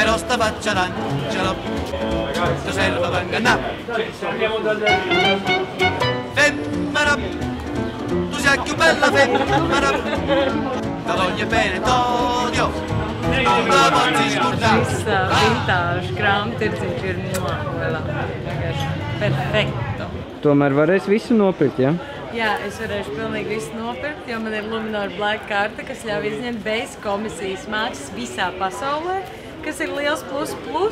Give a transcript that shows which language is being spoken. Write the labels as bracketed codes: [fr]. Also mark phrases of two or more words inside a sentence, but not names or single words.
[it] Però bella femmina, te voglio bene t'odio, non la posso scordare. [lv] Šis vintāžu krāmtirdziņš ir perfekto. Tomēr varēs visu nopirkt, ja? Jā, es varēšu pilnīgi visu nopirkt, jo man ir Luminor Black karte, kas ļauj izņemt bez komisijas maksas visā pasaulē, kas ir liels plus.